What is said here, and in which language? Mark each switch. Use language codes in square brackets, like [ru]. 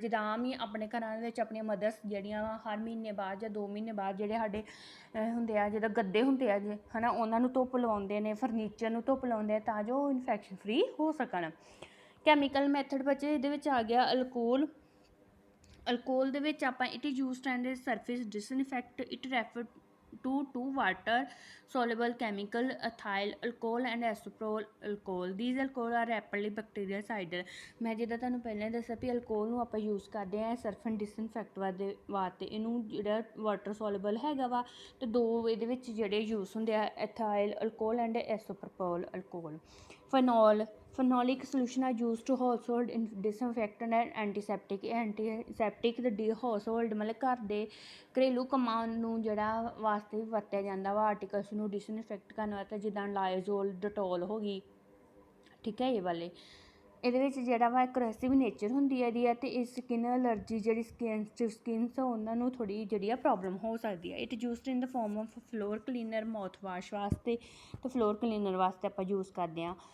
[pa] ਜਿੱਦਾਂ ਆਮ ਹੀ ਆਪਣੇ ਘਰਾਂ ਦੇ ਵਿੱਚ ਆਪਣੀਆਂ ਮਦਰਸ ਜਿਹੜੀਆਂ ਹਰ ਮਹੀਨੇ ਬਾਅਦ ਜਾਂ 2 ਮਹੀਨੇ ਬਾਅਦ ਜਿਹੜੇ ਸਾਡੇ ਹੁੰਦੇ ਆ, ਜਿੱਦਾਂ ਗੱਦੇ ਹੁੰਦੇ ਆ ਜੇ ਹੈ ਨਾ, ਉਹਨਾਂ ਨੂੰ ਧੁੱਪ ਲਵਾਉਂਦੇ ਨੇ, ਫਰਨੀਚਰ ਨੂੰ ਧੁੱਪ ਲਾਉਂਦੇ ਆ ਤਾਂ ਜੋ ਉਹ ਇਨਫੈਕਸ਼ਨ ਫਰੀ ਹੋ ਸਕਣ। ਕੈਮੀਕਲ ਮੈਥਡ ਬੱਚੇ ਇਹਦੇ ਵਿੱਚ ਆ ਗਿਆ ਅਲਕੋਹਲ ਦੇ ਵਿੱਚ ਆਪਾਂ [en] It is used and surface disinfect, it refer to water soluble chemical, ethyl alcohol and isopropyl alcohol. These alcohol are rapidly bactericidal. [pa] ਮੈਂ ਜਿੱਦਾਂ ਤੁਹਾਨੂੰ ਪਹਿਲਾਂ ਦੱਸਿਆ ਵੀ ਅਲਕੋਹਲ ਨੂੰ ਆਪਾਂ ਯੂਜ਼ ਕਰਦੇ ਹਾਂ ਸਰਫ ਐਂਡ ਡਿਸਇਨਫੈਕਟ ਵਾਸਤੇ। ਇਹਨੂੰ ਜਿਹੜਾ ਵਾਟਰ ਸੋਲੂਬਲ ਹੈਗਾ ਵਾ, ਅਤੇ ਦੋ ਇਹਦੇ ਵਿੱਚ ਜਿਹੜੇ ਯੂਜ਼ ਹੁੰਦੇ ਆ, ਐਥਾਈਲ alcohol and ਐਸੋਪਰੋਪੋਲ alcohol. [en] Phenolic solution are used to household disinfectant and antiseptic। [pa] Antiseptic ਤੇ ਹਾਊਸਹੋਲਡ ਮਤਲਬ ਘਰ ਦੇ ਘਰੇਲੂ ਕੰਮਾਂ ਨੂੰ ਜਿਹੜਾ ਵਾਸਤੇ ਵੀ ਵਰਤਿਆ ਜਾਂਦਾ ਵਾ, ਆਰਟੀਕਲਸ ਨੂੰ ਡਿਸਇਨਫੈਕਟ ਕਰਨ ਵਾਸਤੇ, ਜਿੱਦਾਂ ਲਾਇਜ਼ੋਲ, ਡਟੋਲ ਹੋ ਗਈ, ਠੀਕ ਹੈ। ਇਹ ਵਾਲੇ ਇਹਦੇ ਵਿੱਚ ਜਿਹੜਾ ਵਾ ਕਰੋਸਿਵ ਨੇਚਰ ਹੁੰਦੀ ਹੈ ਇਹਦੀ, ਅਤੇ ਇਹ ਸਕਿਨ ਐਲਰਜੀ ਜਿਹੜੀ ਸਕਿਨਸ ਉਹਨਾਂ ਨੂੰ ਥੋੜ੍ਹੀ ਜਿਹੜੀ ਆ ਪ੍ਰੋਬਲਮ ਹੋ ਸਕਦੀ ਹੈ। [en] it used in the form of floor cleaner, [pa] mouth wash ਵਾਸਤੇ ਅਤੇ ਫਲੋਰ ਕਲੀਨਰ ਵਾਸਤੇ ਆਪਾਂ ਯੂਜ਼ ਕਰਦੇ ਹਾਂ।